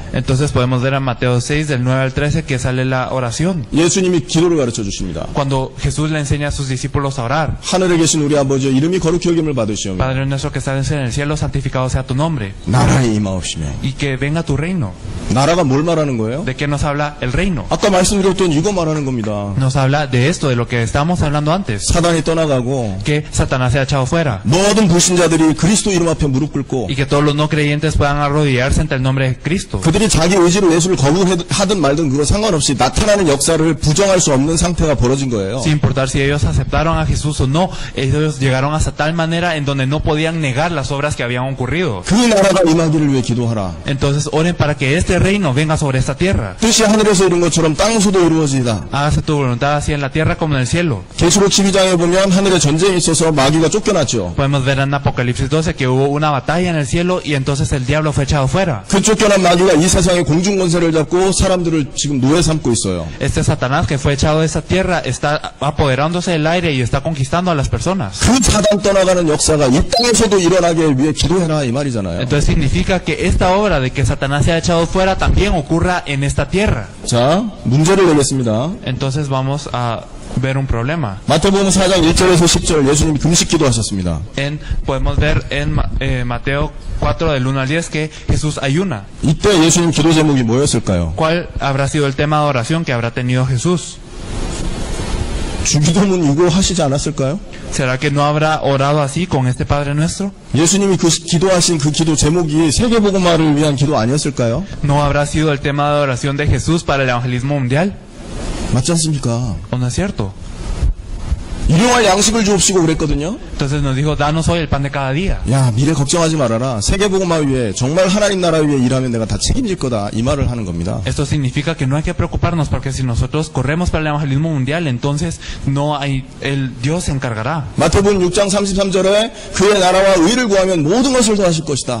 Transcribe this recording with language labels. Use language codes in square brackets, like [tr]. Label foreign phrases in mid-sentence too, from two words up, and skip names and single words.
[es] Entonces podemos ver en Mateo 6 del 9 al 13 que sale la oración. [ko] 예수님이 기도를 가르쳐 주십니다. [es] Cuando Jesús le enseña a sus discípulos a orar. [ko] 하늘에 계신 우리 아버지여 이름이 거룩히 여김을 받으시오며 [es] Padre nuestro que estás en el cielo, santificado sea tu nombre. [ko] 나라에 임하옵시며. [es] Y que venga tu reino. [ko] 나라가 뭘 말하는 거예요? [es] ¿De qué nos habla el reino? [ko] 아까 말씀드렸던 이거 말하는 겁니다. [es] Nos habla de esto, de lo que estábamos hablando antes. [ko] 사단이 떠나가고 [es] Que Satanás sea echado fuera. [ko] 모든 불신자들이 그리스도 이름 앞에 무릎 꿇고 [es] Y que todos los no creyentes puedan arrodillarse ante el nombre de Cristo. [ko] 그들이 자기 의지로 예수를 거부하든 말든 그거 상관없이 나타나는 역사를 부정할 수 없는 상태가 벌어진 거예요. [es] Sin importar si ellos aceptaron a Jesús o no, ellos llegaron hasta tal manera en donde no podían negar las obras que habían ocurrido. [ko] 그 나라가 임하기를 위해 기도하라. [es] Entonces oren para que este este reino venga sobre esta tierra. [ko] 뜻이 하늘에서 이룬 것처럼 땅에서도 이루어지이다. [es] Hágase tu voluntad así en la tierra como en el cielo. [ko] 계시록 12장에 보면 하늘에 전쟁이 있어서 마귀가 쫓겨났죠. [es] Podemos ver en Apocalipsis 12 que hubo una batalla en el cielo y entonces el diablo fue echado fuera. [ko] 그 쫓겨난 마귀가 이 세상의 공중 권세를 잡고 사람들을 지금 노예 삼고 있어요. [es] Este Satanás que fue echado de esta tierra está apoderándose del aire y está conquistando a las personas. [ko] 그 사단 떠나가는 역사가 이 땅에서도 일어나게 위해 기도해라 이 말이잖아요. [es] Entonces significa que esta obra de que Satanás sea echado fuera también ocurra en esta tierra. [ko] 자, 문제를 내겠습니다. [es] Entonces vamos a ver un problema. [ko] 마태복음 4장 1절에서 10절 예수님이 금식 기도하셨습니다. [es] Podemos ver en Mateo 4 del 1 al 10 que Jesús ayuna. [ko] 이때 예수님 기도 제목이 뭐였을까요? [es] ¿Cuál habrá sido el tema de oración que habrá tenido Jesús? [ko] 주기도문 이거 하시지 않았을까요? [es] ¿Será que no habrá orado así con este Padre Nuestro? [ko] 예수님이 그 기도하신 그 기도 제목이 세계복음화를 위한 기도 아니었을까요? [es] ¿No habrá sido el tema de oración de Jesús para el evangelismo mundial? [ko] 맞지 않습니까? [es] ¿O no es cierto? [ko] 일용할 양식을 주옵시고 그랬거든요. [es] Entonces nos dijo, danos hoy el pan de cada día. [ko] 야, 미래 걱정하지 말아라. 세계복음화 위해 정말 하나님 나라 위해 일하면 내가 다 책임질 거다. 이 말을 하는 겁니다. [es] Esto significa que no hay que preocuparnos porque si nosotros corremos para el evangelismo mundial, entonces el Dios se encargará. [ko] 마태복음 6장 33절에 그의 나라와 의를 구하면 모든 것을 더하실 것이다.